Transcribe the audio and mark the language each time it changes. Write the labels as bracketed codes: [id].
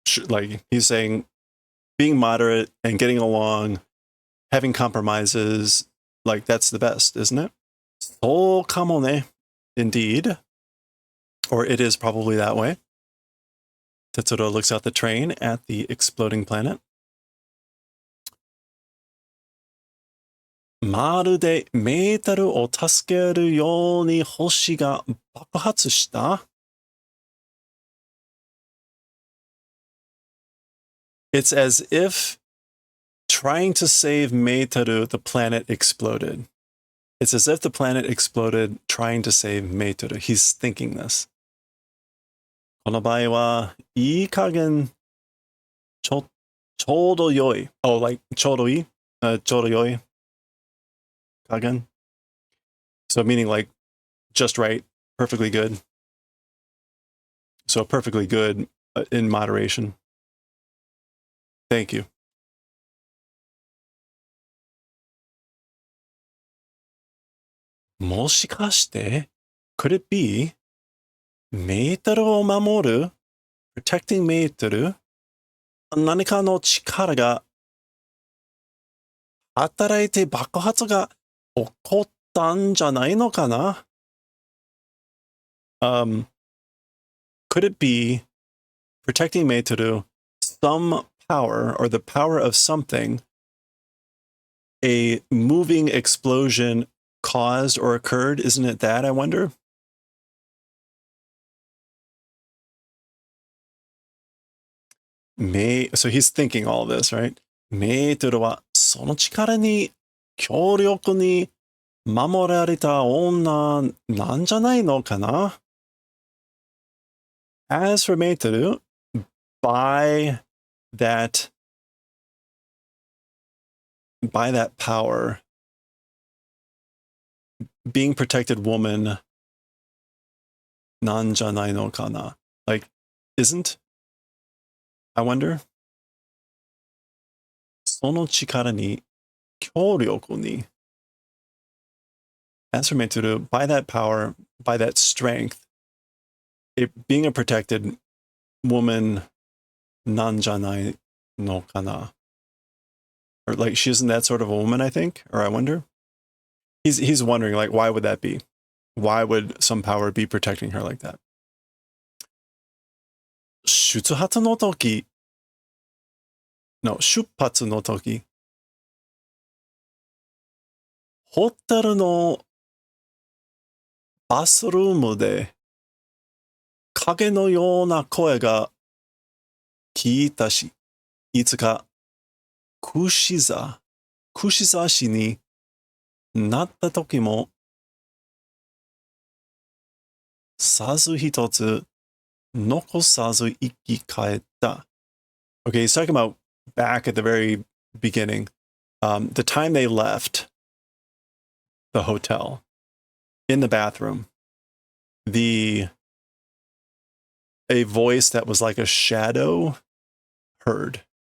[en] Like he's saying, being moderate and getting along, having compromises, Like, that's the best, isn't it? So kamone. Indeed. Or it is probably that way. Tetsuro looks out the train at the exploding planet. [ja] まるでメータルを助けるように星が爆発した。 [en] It's as if trying to save Meitaru, the planet exploded. It's as if the planet exploded trying to save Meitaru. He's thinking this. [ja] この場合は、いい加減、ちょうど良い。 [en] Oh, like [ja] ちょうどいい? ちょうど良い加減. [en] So meaning like just right, perfectly good. So perfectly good in moderation. Thank you. [ja] もしかして [en] Could it be [ja] メータルを守る [en] Protecting [ja] メータル何かの力が働いて爆発が起こったんじゃないのかな? [en] Could it be protecting Meitaru some power or the power of something a moving explosion caused or occurred? Isn't it that, I wonder? So he's thinking all this, right? [ja] メートルはその力に強力に守られた女なんじゃないのかな? [en] As for Meitaru, by that power, being protected woman, [ja] なんじゃないのかな? [en] Like, isn't? I wonder. [ja] その力に強力に. [en] As for Meitaru, by that power, by that strength, being a protected woman, [ja] なんじゃないのかな? [en] Or like, she isn't that sort of a woman, I think? Or I wonder? He's wondering, like, why would that be? Why would some power be protecting her like that? [ja] 出発の時 [en] No, [ja] 出発の時ホテルのバスルームで影のような声が聞いたし、いつか串刺しになった時もさず一つ残さず生き返った。 [en] Okay, he's talking about back at the very beginning, the time they left the hotel, in the bathroom, a voice that was like a shadow heard.